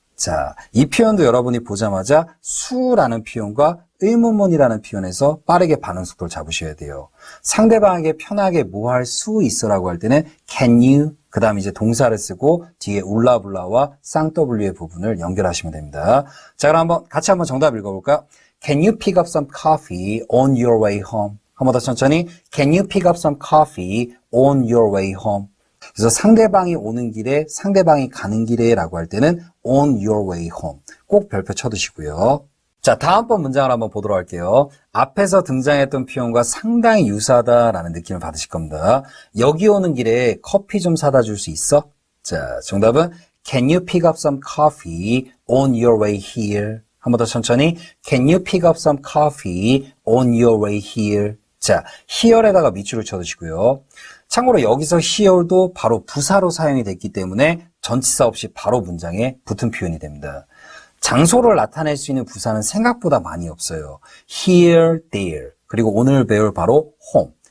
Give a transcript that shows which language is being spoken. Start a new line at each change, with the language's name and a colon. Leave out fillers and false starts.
Korean: 자, 이 표현도 여러분이 보자마자 수라는 표현과 의문문이라는 표현에서 빠르게 반응 속도를 잡으셔야 돼요. 상대방에게 편하게 뭐 할 수 있어라고 할 때는
English: can you,
Korean: 그 다음 이제 동사를 쓰고 뒤에 울라블라와 쌍w의 부분을 연결하시면 됩니다. 자, 그럼 같이 한번 정답 읽어볼까?
English: Can you pick up some coffee on your way home?
Korean: 한 번 더 천천히.
English: Can you pick up some coffee on your way home?
Korean: 그래서 상대방이 오는 길에, 상대방이 가는 길에 라고 할 때는
English: on your way home.
Korean: 꼭 별표 쳐두시고요. 자, 다음번 문장을 한번 보도록 할게요. 앞에서 등장했던 표현과 상당히 유사하다라는 느낌을 받으실 겁니다. 여기 오는 길에 커피 좀 사다 줄 수 있어? 자, 정답은
English: Can you pick up some coffee on your way here?
Korean: 한 번 더 천천히.
English: Can you pick up some coffee on your way here?
Korean: 자, here에다가 밑줄을 쳐두시고요. 참고로 여기서 here도 바로 부사로 사용이 됐기 때문에 전치사 없이 바로 문장에 붙은 표현이 됩니다. 장소를 나타낼 수 있는 부사는 생각보다 많이 없어요. here, there, 그리고 오늘 배울 바로 home.